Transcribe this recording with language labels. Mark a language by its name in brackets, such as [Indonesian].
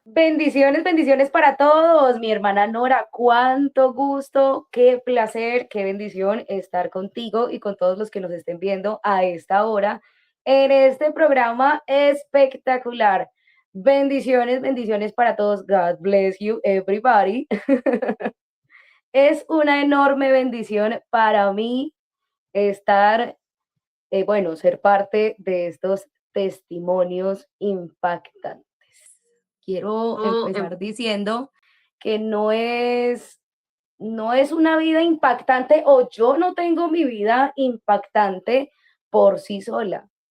[Spanish] Bendiciones, bendiciones para todos. Mi hermana Nora, cuánto gusto, qué placer, qué bendición estar contigo y con todos los que nos estén viendo a esta hora en este programa espectacular. Bendiciones, bendiciones para todos. [English] God bless you, everybody. [Spanish] Es una enorme bendición para mí estar, bueno, ser parte de estos testimonios impactantes. Quiero empezar diciendo que no es una vida impactante o yo no tengo mi vida impactante por sí sola.